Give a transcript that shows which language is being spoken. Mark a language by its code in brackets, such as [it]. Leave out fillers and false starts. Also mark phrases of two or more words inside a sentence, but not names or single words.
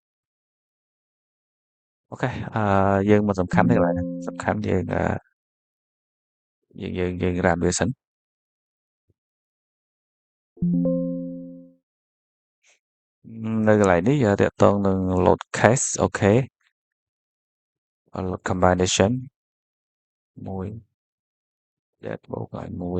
[km] អូខេយើងមិនសំខាន់ទេកន្លែងហ្នឹងសំខាន់យើងរ៉ានវាសិននៅកន្លែងនេះតាក់ទងនឹង [en] load case [km] អូខេ [en] load combination 1 that [km] បូកឲ្យ